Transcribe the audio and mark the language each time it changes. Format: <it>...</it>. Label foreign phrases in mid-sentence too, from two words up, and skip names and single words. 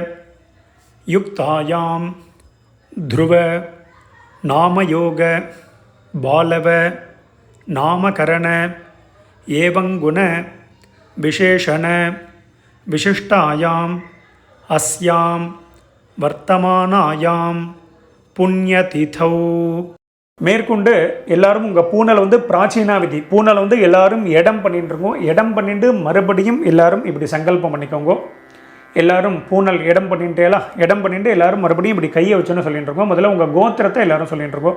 <sa>युक्तायां ध्रुव नामयोग बालव नामकरण एवं गुण विशेषण विशिष्टायाम् अस्यां वर्तमानायां पुण्यतिथौ.</sa> <ta>மேற்கொண்டு எல்லாரும் உங்கள் பூனலை வந்து பிராச்சீனா விதி பூனலை வந்து எல்லாரும் இடம் பண்ணிட்டு இருக்கோம். இடம் பண்ணிட்டு மறுபடியும் எல்லாரும் இப்படி சங்கல்பம் பண்ணிக்கோங்க. எல்லாரும் பூனல் இடம் பண்ணிட்டேலாம் இடம் பண்ணிட்டு எல்லாரும் மறுபடியும் இப்படி கையை வச்சுன்னு சொல்லிட்டு இருக்கோம். முதல்ல உங்கள் கோத்திரத்தை எல்லாரும் சொல்லிட்டு இருக்கோம்.</ta>